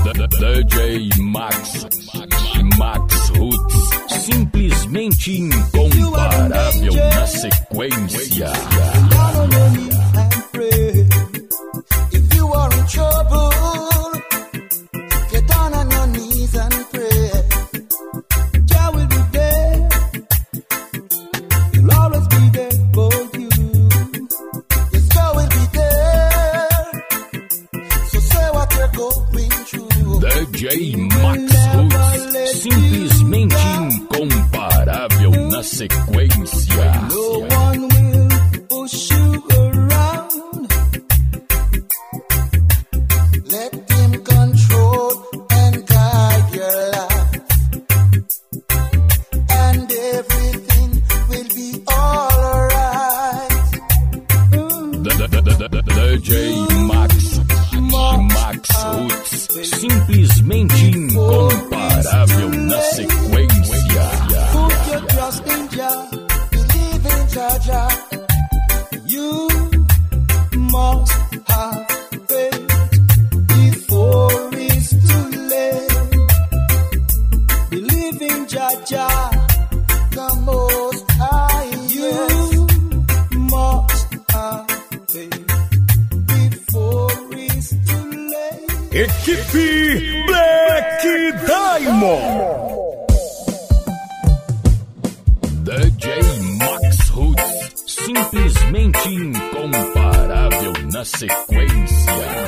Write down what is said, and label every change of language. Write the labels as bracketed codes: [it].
[pt] DJ Max Roots, simplesmente incomparável na sequência. [en] If you are in trouble, get down on your knees and pray. Jah will be there. He'll always be there for you. Yes, Jah will be there. So say what you're going through. [pt] DJ Max Roots, simplesmente incomparável na sequência. [en] No one will push you around. Let him control and guide your life, and everything will be alright. [pt] DJ Max Roots, simplesmente incomparável na sequência. [en] Put your trust in Jah, believe in Jah. You must have faith before it's too late. Believe in Jah, the Most High. You must have faith before it's too late. [pt] Equipe Black Diamond. DJ Max Roots, simplesmente incomparável na sequência.